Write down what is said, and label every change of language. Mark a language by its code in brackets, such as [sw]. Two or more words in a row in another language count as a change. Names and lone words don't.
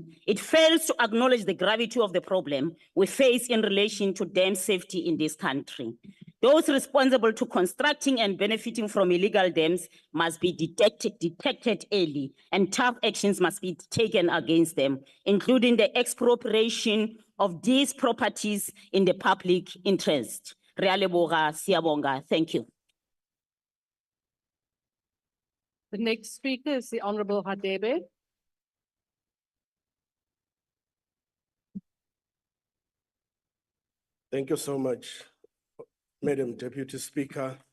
[en] It fails to acknowledge the gravity of the problem we face in relation to dam safety in this country. Those responsible to constructing and benefiting from illegal dams must be detected early, and tough actions must be taken against them, including the expropriation of these properties in the public interest. [tn] Re a leboga, [zu] siyabonga. [en] Thank you. The next speaker is the Honorable Hadebe. Thank you so much, Madam Deputy Speaker.